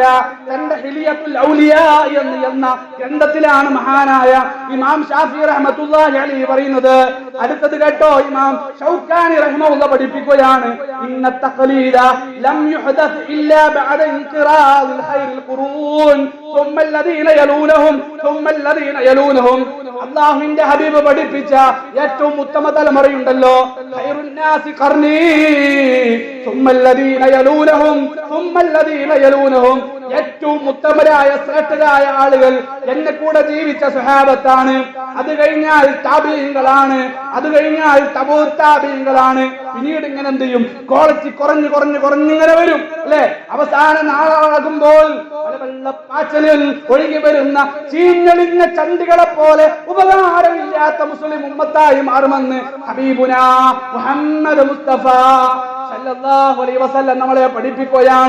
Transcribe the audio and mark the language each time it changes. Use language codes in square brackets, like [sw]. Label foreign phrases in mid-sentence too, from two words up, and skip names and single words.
[ml] തന്റെ ഹിലിയത്തുൽ ഔലിയാ എന്ന ഗ്രന്ഥത്തിലാണ് മഹാനായ ഇമാം ഷാഫി [ar] رحمة الله عليه [ml] പറയുന്നത്. അടുത്തത് കേട്ടോ, ഇമാം ഷൗക്കാനി റഹിമഹുല്ലാഹ് പഠിപ്പിക്കുകയാണ്, [ar] إن التقليد لم يحدث إلا بعد انقراض خير القرون ثم الذين يلونهم ثم الذين يلونهم. [ml] അല്ലാഹുവിന്റെ ഹബീബ് പഠിപ്പിച്ച ഏറ്റവും ഉത്തമ തലമുറയുണ്ടല്ലോ, [ar] خير الناس قرني ثم الذين يلونهم ثم الذين يلونهم. [ml] ഏറ്റവും ഉത്തമരായ ശ്രേഷ്ഠരായ ആളുകൾ എന്നെ കൂടെ ജീവിച്ച സ്വഹാബത്താണ്. അത് കഴിഞ്ഞാൽ താബീങ്ങളാണ്, അത് കഴിഞ്ഞാൽ തബൂ താബീങ്ങളാണ്. പിന്നീട് ഇങ്ങനെ എന്ത് ചെയ്യും? ക്വാളിറ്റി കുറഞ്ഞിങ്ങനെ വരും അല്ലെ? അവസാന നാളാകുമ്പോൾ വെള്ളപ്പാച്ചലിൽ ഒഴുകി വരുന്ന ചീഞ്ഞളിഞ്ഞ ചണ്ടികളെ പോലെ ഉപകാരമില്ലാത്ത മുസ്ലിം ഉമ്മത്തായി മാറുമെന്ന് ഹബീബുനാ മുഹമ്മദ് മുസ്തഫ [ar] صلى الله عليه وسلم [ml] നമ്മളെ പഠിപ്പിക്കുകയാണ്.